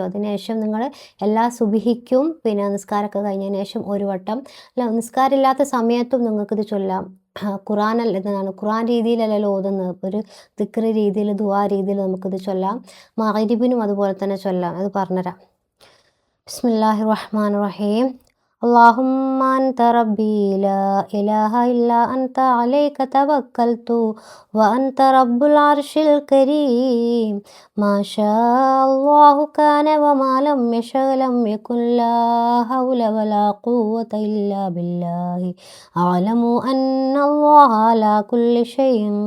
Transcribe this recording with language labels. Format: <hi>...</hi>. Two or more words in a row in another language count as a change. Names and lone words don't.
<ml>അതിനുശേഷം നിങ്ങൾ എല്ലാ സുബ്ഹിക്കും പിന്നെ നിസ്കാരമൊക്കെ കഴിഞ്ഞതിന് ശേഷം ഒരു വട്ടം, അല്ല നിസ്കാരമില്ലാത്ത സമയത്തും നിങ്ങൾക്കിത് ചൊല്ലാം. ഖുർആൻ രീതിയിലല്ലല്ലോ ഓതുന്നത്. ഒരു ദിക്റ് രീതിയിൽ ദുആ രീതിയിൽ നമുക്കിത് ചൊല്ലാം. മഗ്‌രിബിനും അതുപോലെ തന്നെ ചൊല്ലാം. അത് പറഞ്ഞുതരാം.</ml> <ar>بسم الله الرحمن الرحيم. اللهم أنت ربي لا إله إلا أنت عليك توكلت وأنت رب العرش الكريم ما شاء الله كان وما لم يشأ لم يكن لا حول ولا قوة إلا بالله أعلم أن الله على كل شيء</ar>